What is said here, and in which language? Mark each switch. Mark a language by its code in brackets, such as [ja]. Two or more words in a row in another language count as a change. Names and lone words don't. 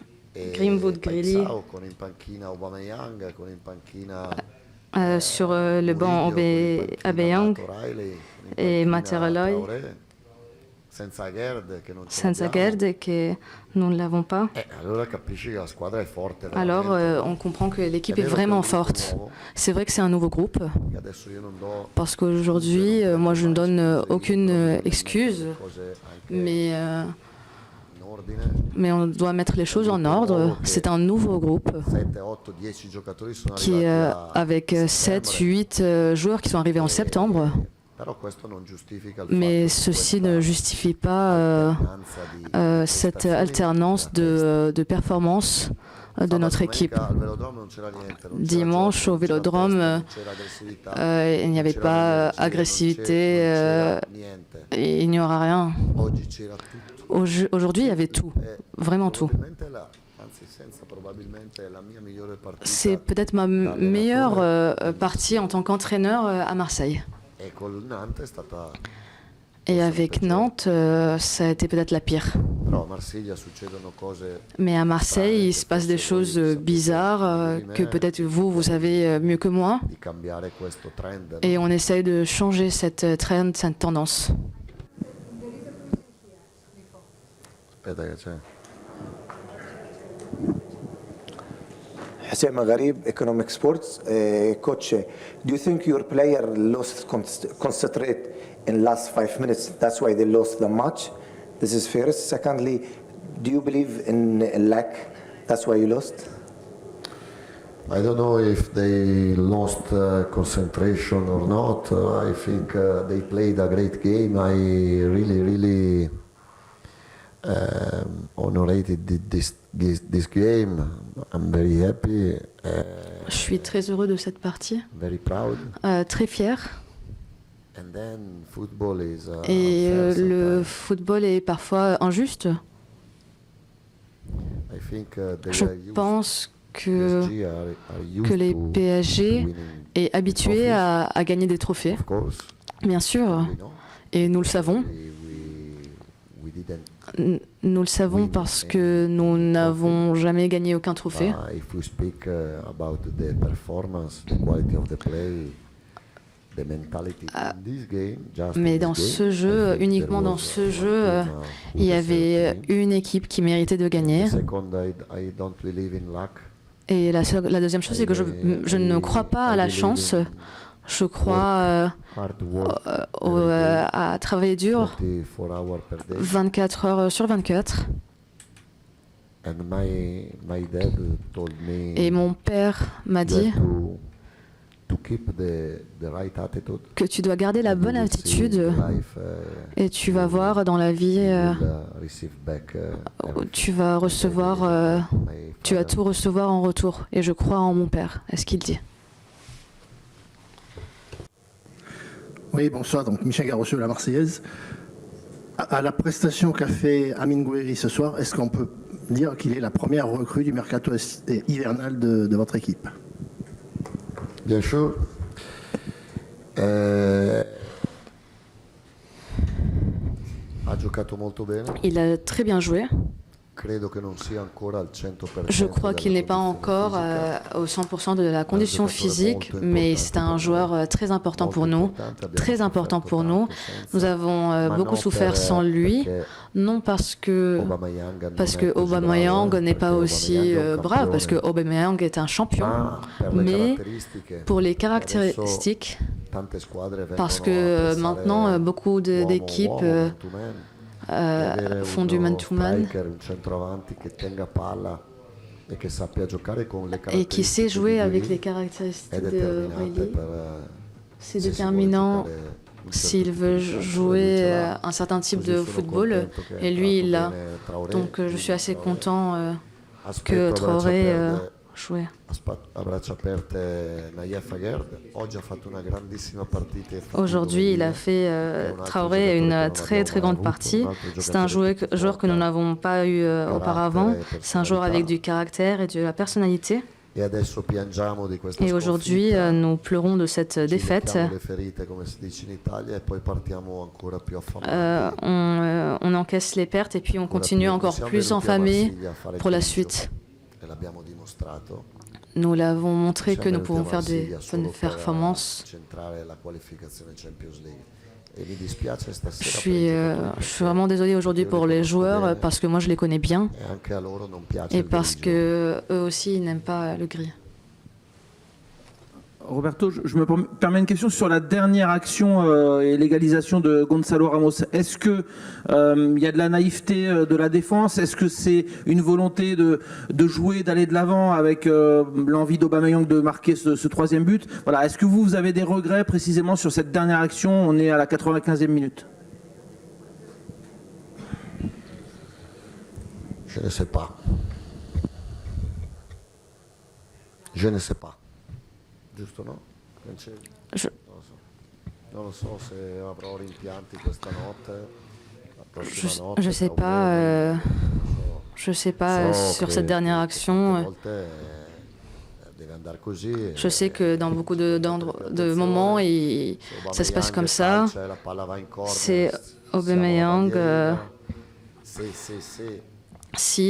[it] Greenwood Greeley, Paisao con in panchina Aubameyang, con in panchina [fr] sur le banc Aubameyang et Matereloi, [it] senza Gerd che non ce Senza l'abbiamo. [fr] Gerd che nous ne l'avons pas. [it] Allora capisci che la squadra è forte [fr] Alors [it] veramente. [fr] on comprend que l'équipe [it] È [fr] est [it] vero [fr] vraiment [it] che è un gruppo forte. nuovo, [fr] C'est vrai que c'est un nouveau groupe, [it] che adesso io non do [fr] parce qu'aujourd'hui, moi je ne donne aucune excuse, [it] cose anche [fr] mais, [it] in ordine. [fr] mais on doit mettre les choses en ordre. C'est un nouveau groupe [it] 7, 8, 10 giocatori sono [fr] qui est [it] arrivati [fr] avec 7, [it] settembre. [fr] 8 joueurs qui sont arrivés en septembre, [it] Però questo non giustifica il [fr] mais [it] fatto che [fr] ceci [it] questa [fr] ne justifie pas [it] alternanza di [fr] cette [it] prestazioni [fr] alternance de performance de [it] Sabato, [fr] notre équipe. [it] domenica al velodrome non c'era niente, non c'era [fr] Dimanche [it] gioco, [fr] au non c'era Vélodrome, [it] testa, non c'era aggressività, [fr] il n'y [it] non [fr] avait [it] c'era [fr] pas [it] energia, [fr] agressivité, [it] non c'era niente. [fr] et il n'y aura rien. [it] Oggi c'era tutto. [fr] Aujourd'hui, il y avait tout, [it] E [fr] vraiment tout. [it] probabilmente la mia migliore partita. [fr] C'est peut-être ma meilleure partie en tant qu'entraîneur à Marseille. [it] E col Nantes è stata. [fr] Et avec Nantes, ça a été peut-être la pire. [it] Però a Marsiglia succedono cose. [fr] Mais à Marseille, il se passe des choses bizarres que peut-être vous savez mieux que moi. [it] Di cambiare questo trend. [fr] Et on essaye de changer cette trend, cette tendance. [it] Aspetta che c'è. [en] Hussein Magharib, Economic Sports. Coach, do you think your player lost concentrate in last 5 minutes? That's why they lost the match. This is first. Secondly, do you believe in lack? That's why you lost. I don't know if they lost concentration or not. I think they played a great game. I really honorated this game. I'm very happy. [fr] Je suis très heureux de cette partie, [en] Very proud. [fr] très fier. [en] And then football is [fr] Et [en] unfair [fr] le [en] sometimes. [fr] football est parfois injuste. [en] I think they [fr] Je [en] are used- [fr] pense que [en] PSG are used [fr] que les to PSG [en] winning, [fr] est habitué à gagner des trophées, [en] of course. [fr] bien sûr, [en] We know. [fr] et nous le savons. [en] We didn't. [fr] Nous le savons parce que nous n'avons jamais gagné aucun trophée. [en] If we speak about the performance, the quality of the play, the mentality in this game, just in [fr] Mais [en] this [fr] dans [en] game, [fr] ce [en] I [fr] jeu, [en] think [fr] uniquement [en] there [fr] dans [en] was [fr] ce [en] one [fr] jeu, [en] team, who [fr] il y [en] deserved [fr] avait [en] to win. [fr] une équipe qui méritait de gagner. [en] Second, I don't believe in luck. [fr] Et la deuxième chose, c'est que je ne crois pas à la chance. Je crois [en] Hard work, [fr] à travailler dur [en] 24 hours per day. [fr] 24 heures sur 24. [en] And my dad told me [fr] Et mon père m'a [en] you [fr] dit [en] have to keep the right attitude. [fr] que tu dois garder la [en] And you [fr] bonne [en] will see [fr] attitude [en] in life, [fr] et tu vas voir dans la vie, [en] you will, receive back, everything. [fr] tu vas recevoir, [en] My [fr] tu vas [en] father [fr] tout recevoir en retour. Et je crois en mon père, est ce qu'il dit. Oui, bonsoir. Donc Michel Garrocheux, la Marseillaise. À la prestation qu'a fait Amine Gouiri ce soir, est-ce qu'on peut dire qu'il est la première recrue du mercato hivernal de votre équipe? Bien sûr. [it] Ha giocato molto bene. [fr] Il a très bien joué. [it] Credo che non sia ancora al 100%. [fr] Je crois qu'il n'est pas encore au 100% de la condition physique, mais c'est un joueur très important pour nous. Très important pour nous. Nous avons beaucoup souffert sans lui, non parce que Aubameyang n'est pas aussi brave, parce que Aubameyang est un champion, mais pour les caractéristiques, parce que maintenant beaucoup d'équipes font du man-to-man et qui sait jouer avec les caractéristiques de Reilly. C'est déterminant s'il veut jouer un certain type de football, et lui il l'a. Donc je suis assez content que Traoré jouait. [it] A braccia aperte Naïef Aguerd. Oggi ha fatto una grandissima partita. [fr] Aujourd'hui, il a fait Traoré une très très grande partie. C'est un joueur que nous n'avons pas eu auparavant. C'est un joueur avec du caractère et de la personnalité. [it] E adesso piangiamo di questa [fr] Et aujourd'hui, [it] sconfitta. [fr] nous pleurons de cette [it] Ci [fr] défaite. [it] lecchiamo le ferite, come si dice in Italia, e poi partiamo ancora più affamati. [fr] On encaisse les pertes et puis on continue encore plus enfamé pour la suite. [it] l'abbiamo dimostrato. [fr] Nous l'avons montré que [it] Siamo [fr] nous pouvons [it] venuti a [fr] faire des [it] Marsiglia [fr] bonnes [it] solo per [fr] performances. [it] centrare la qualificazione Champions League. E mi dispiace stasera [fr] Je [it] per [fr] suis, [it] i giocatori [fr] je suis vraiment désolée aujourd'hui pour les joueurs parce que moi je les connais bien [it] e anche a loro non piace [fr] et [it] il [fr] parce [it] grigio. [fr] que eux aussi ils n'aiment pas le gris. Roberto, je me permets une question sur la dernière action et l'égalisation de Gonzalo Ramos. Est-ce que il y a de la naïveté de la défense? Est-ce que c'est une volonté de jouer, d'aller de l'avant avec l'envie d'Aubameyang de marquer ce troisième but? Voilà. Est-ce que vous avez des regrets précisément sur cette dernière action? On est à la 95e minute. Je ne sais pas. Je ne sais pas. [it] Giusto, no? Francesco? [fr] Je- [it] Non lo so. Non lo so se avrò rimpianti questa notte, la prossima [fr] Je [it] notte. [fr] sais [it] o [fr] pas, [it] meno, non [fr] je sais [it] so. [fr] pas [it] So [fr] sur [it] che [fr] cette dernière [it] certe [fr] action. [it] volte, deve andare così. [fr] Je sais que dans beaucoup de moments, ça se passe comme ça. [it] La palla va in corner, [fr] C'est [it] siamo Aubameyang, alla bandierina.